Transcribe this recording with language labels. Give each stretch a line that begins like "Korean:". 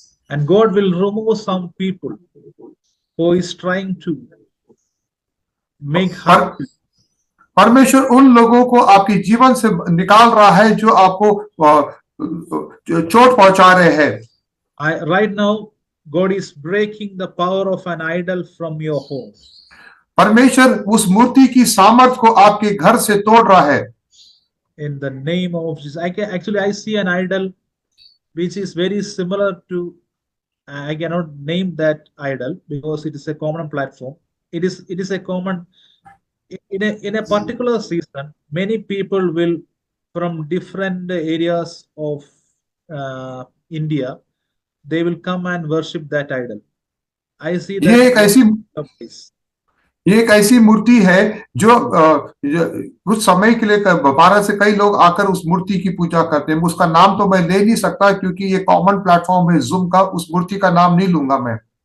English: And God will remove some people who is trying to make harm.
Hindi: परमेश्वर उन लोगों को आपके जीवन से निकाल रहा है जो आपको चोट पहुंचा रहे हैं।
English: Right now, God is breaking the power of an idol from your home.
Hindi: परमेश्वर उस मूर्ति की सामर्थ को आपके घर से तोड़ रहा है।
English: In the name of Jesus, I see an idol which is very similar to. I cannot name that idol because it is a common platform. It is a common in a particular season. Many people will from different areas of India, they will come and worship that idol. I see that
Hindi: ये एक ऐसी मूर्ति है जो कुछ समय के लिए भारत से कई लोग आकर उस मूर्ति की पूजा करते हैं। उसका नाम तो मैं ले नहीं सकता क्योंकि ये कॉमन प्लेटफॉर्म है जूम का, उस मूर्ति का नाम नहीं लूंगा मैं।